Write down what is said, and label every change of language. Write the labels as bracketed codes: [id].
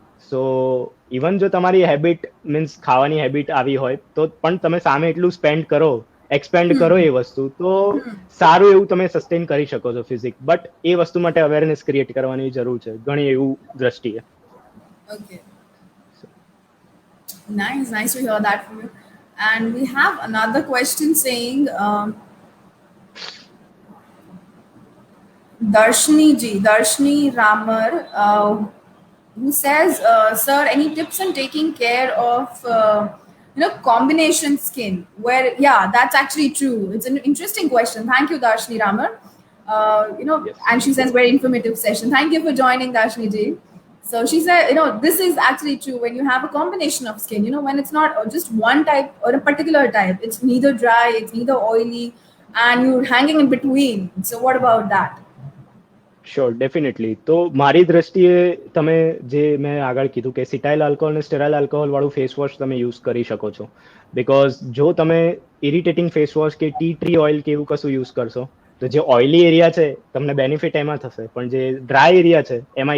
[gu] સો even જો તમારી habit means ખાવાની હેબિટ આવી હોય તો પણ તમે સામે એટલું સ્પેન્ડ કરો, એક્સપેન્ડ કરો એ વસ્તુ, તો સારું એવું તમે સસ્ટેન કરી શકો છો ફિઝિક. બટ એ વસ્તુ માટે અવેરનેસ ક્રિએટ કરવાની જરૂર છે ઘણી એવું દ્રષ્ટિએ. [en] Okay. Nice to hear that from you. And we have another question saying, Darshni Ramar, who says, "Sir, any tips on taking care of combination skin?" Where, yeah, that's actually true. It's an interesting question. Thank you, Darshni Ramar. Yes. And she says very informative session. Thank you for joining, Darshni ji. So she said, this is actually true when you have a combination of skin. When it's not just one type or a particular type, it's neither dry, it's neither oily, and you're hanging in between. So what about that? Sure definitely. [gu] તો મારી દ્રષ્ટિએ તમે જે મેં આગળ કીધું કે સિટાઇલ alcohol અને સ્ટેરાઇલ આલ્કોહોલ વાળું ફેસ વોશ તમે યુઝ કરી શકો છો. બિકોઝ જો તમે ઇરિટેટિંગ ફેસ વોશ કે ટી ટ્રી ઓઇલ કે એવું કશું યુઝ કરશો તો જે ઓઇલી એરિયા છે તમને બેનિફિટ એમાં થશે, પણ જે ડ્રાય એરિયા છે એમાં